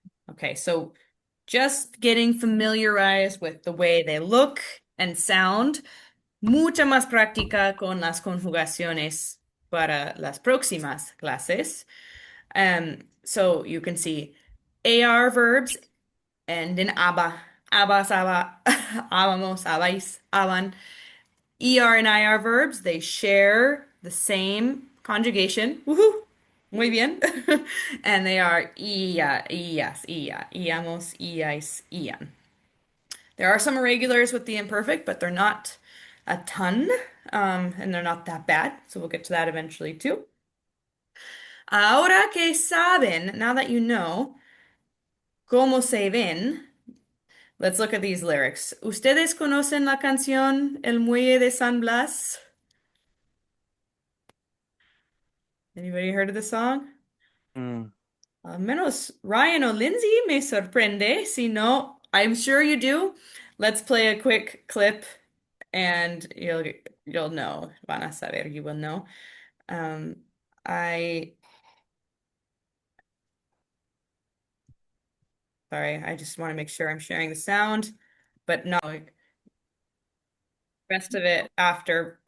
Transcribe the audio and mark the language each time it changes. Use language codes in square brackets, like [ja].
[en] Okay, so just getting familiarized with the way they look and sound. [es] Mucha más práctica con las conjugaciones para las próximas clases. [en] So you can see AR verbs end in aba, abas, aba, abamos, abais, aban. ER and IR verbs, they share the same conjugation. Woohoo! [es] Muy bien. [en] And they are ia, ias, ia, iamos, iais, ian. There are some irregulars with the imperfect, but they're not a ton, and they're not that bad. So we'll get to that eventually too. [es] Ahora que saben, [en] now that you know [es] cómo se ven, [en] let's look at these lyrics. [es] ¿Ustedes conocen la canción El Muelle de San Blas? [en] Anybody heard of the song? mm, [es] Al menos Ryan o Lindsay me sorprende. Si no, [en] I'm sure you do. Let's play a quick clip and you'll know. [es] Van a saber, [en] you will know. Um, I sorry, I just want to make sure I'm sharing the sound, but no, rest of it after.